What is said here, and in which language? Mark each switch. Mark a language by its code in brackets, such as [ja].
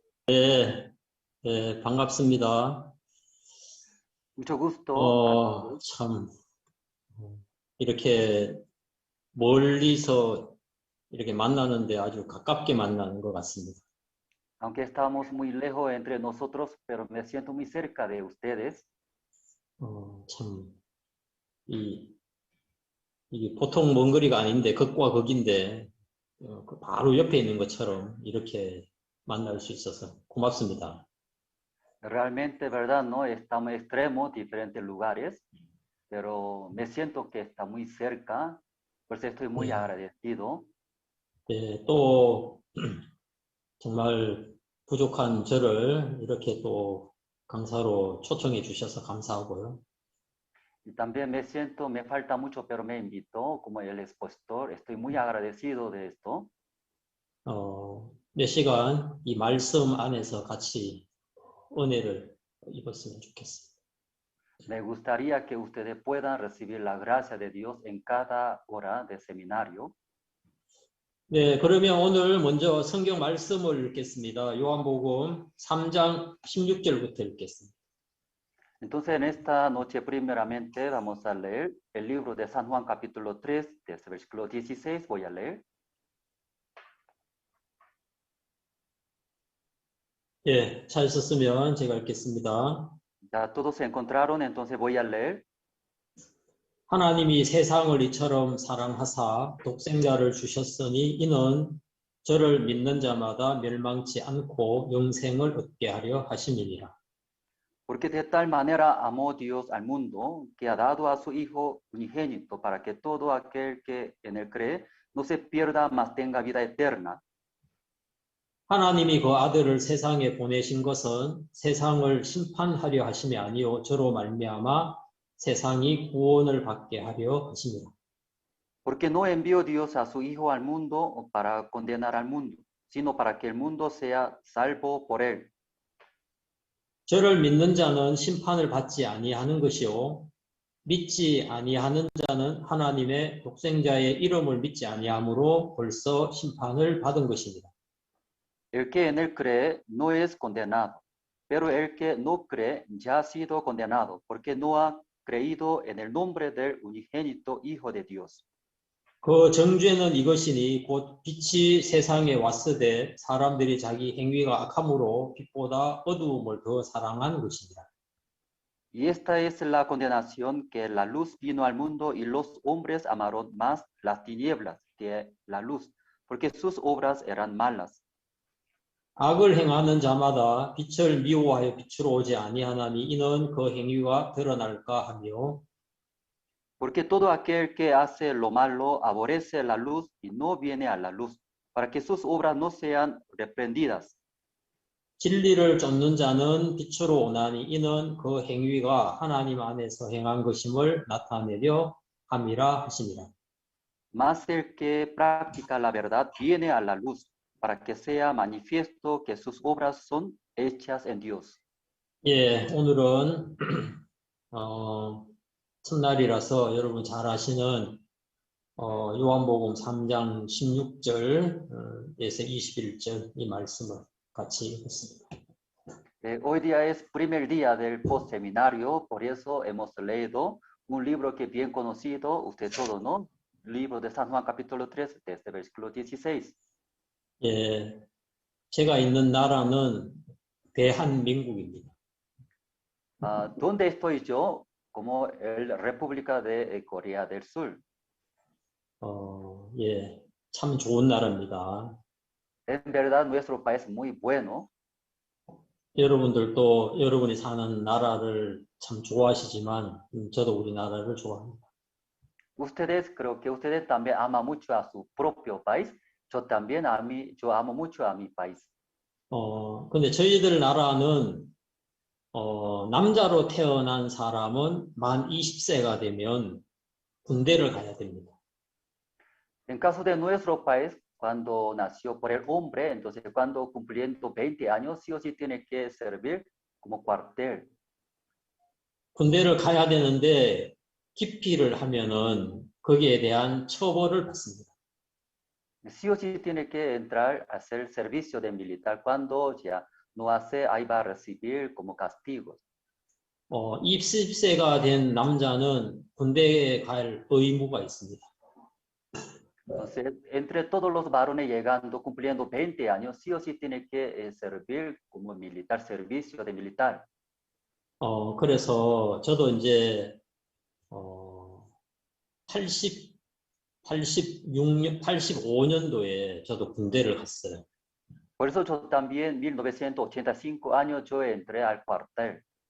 [ko] 네, 반갑습니다. [es] Mucho gusto. [ko] 참 이렇게 멀리서 이렇게 만나는데 아주 가깝게 만나는 것 같습니다. [es] Aunque estamos muy lejos entre nosotros, pero me siento muy cerca de ustedes. [ko] 참 이게 보통 먼 거리가 아닌데 극과 극인데 바로 옆에 있는 것처럼 이렇게 만날 수 있어서 고맙습니다. [es] Realmente, verdad, no estamos extremos, diferentes lugares, pero me siento que está muy cerca, por eso estoy muy agradecido. [ko] 네, 또 정말 부족한 저를 이렇게 또 강사로 초청해 주셔서 감사하고요. [es] Y también me siento, me falta mucho, pero me invitó como el expositor. Estoy muy agradecido de esto. [ko] 몇 시간 이 말씀 안에서 같이 은혜를 입었으면 좋겠습니다. [es] Me gustaría que ustedes puedan recibir la gracia de Dios en cada hora de seminario. [ko] 네, 그러면 오늘 먼저 성경 말씀을 읽겠습니다. 요한복음 3장 16절부터 읽겠습니다. [es] Entonces, en esta noche, primeramente, vamos a leer el libro de San Juan, capítulo 3, desde versículo 16, voy a leer. [ko] 예, 찾으셨으면 제가 읽겠습니다. [es] Ya todos se encontraron, entonces voy a leer. [ko] 하나님이 세상을 이처럼 사랑하사 독생자를 주셨으니 이는 저를 믿는 자마다 멸망치 않고 영생을 얻게 하려 하심이니라. [es] Porque de tal manera amó Dios al mundo, que ha dado a su Hijo unigénito, para que todo aquel que en él cree no se pierda, mas tenga vida eterna. [ko] 하나님이 그 아들을 세상에 보내신 것은 세상을 심판하려 하심이 아니요 저로 말미암아 세상이 구원을 받게 하려 하심이라. [es] Porque no envió Dios a su Hijo al mundo para condenar al mundo, sino para que el mundo sea salvo por él. [ko] 저를 믿는 자는 심판을 받지 아니하는 것이요 믿지 아니하는 자는 하나님의 독생자의 이름을 믿지 아니함으로 벌써 심판을 받은 것입니다. [es] El que en él cree no es condenado, pero el que no cree ya ha sido condenado, porque no ha creído en el nombre del unigénito Hijo de Dios. [ko] 그 정죄는 이것이니 곧 빛이 세상에 왔으되 사람들이 자기 행위가 악함으로 빛보다 어두움을 더 사랑한 것입니다. [es] Y esta es la condenación, que la luz vino al mundo y los hombres amaron más las tinieblas que la luz, porque sus obras eran malas. [ko] 악을 행하는 자마다 빛을 미워하여 빛으로 오지 아니하나니 이는 그 행위가 드러날까 하며 [es] Porque todo aquel que hace lo malo aborrece la luz y no viene a la luz, para que sus obras no sean reprendidas. [ko] 진리를 쫓는 자는 빛으로 오나니 이는 그 행위가 하나님 안에서 행한 것임을 나타내려 함이라 하시니라. [es] Mas el que practica la verdad viene a la luz, para que sea manifiesto que sus obras son hechas en Dios. [ko] 예, 오늘은 첫날이라서 여러분 잘 아시는 요한복음 3장 16절에서 21절 이 말씀을 같이 읽었습니다. [es] Hoy día es primer día del postseminario, por eso hemos leído un libro que es bien conocido, usted todo, ¿no? Libro de San Juan capítulo 3, desde versículo 16. [ko] 예, 제가 있는 나라는 대한민국입니다. [es] ¿Dónde estoy yo? Como la República de Corea del Sur. [ko] 예, 참 좋은 나라입니다. [es] En verdad, nuestro país es muy bueno. [ko] 여러분들도 여러분이 사는 나라를 참 좋아하시지만 저도 우리나라를 좋아합니다. [es] Ustedes, creo que ustedes también aman mucho a su propio país. Yo también yo amo mucho a mi país. [ko] 근데 저희들 나라는 남자로 태어난 사람은 만 20세가 되면 군대를 가야 됩니다. [es] En caso de nuestro país, cuando nació por el hombre, entonces cuando cumpliendo 20 años, sí o sí tiene que servir como cuartel. [ko] 군대를 가야 되는데 기피를 하면은 거기에 대한 처벌을 받습니다. [es] Sí o sí tiene que entrar a hacer servicio de militar. Cuando ya no hace, ahí va a recibir como castigos. [ko] 20세가 된 남자는 군대에 갈 의무가 있습니다. [es] Entonces, entre todos los varones llegando, cumpliendo 20 años, sí o sí tiene que servir como militar, servicio de militar. [ko] 그래서 저도 이제 85년도에 저도 군대를 갔어요. [es] Por eso yo también, 1985 años, yo entré al cuartel.